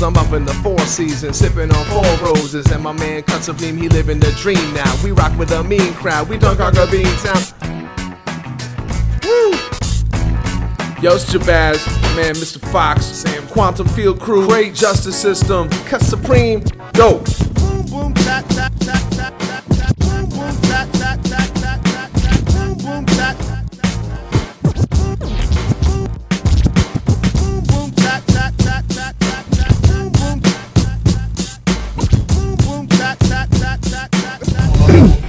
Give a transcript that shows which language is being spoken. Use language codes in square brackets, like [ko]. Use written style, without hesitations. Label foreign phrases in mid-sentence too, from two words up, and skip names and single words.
[en] I'm up in the Four Seasons, sipping on 4 roses, and my man cuts a beam, he living the dream now. We rock with a mean crowd, we dunk our Bean Town. Woo! Yo, it's Jabaz, man, Mr. Fox, Sam, Quantum Field Crew, Great Justice System, Cut Supreme, go! Boom, boom, tap, tap, tap, tap, tap, tap, boom, boom, tap, tap, tap, tap, tap, tap, boom, boom, tap, boom, boom, tap, tap, tap, tap, tap, tap, boom, boom, boom, boom, tap, tap, tap, tap, tap, tap.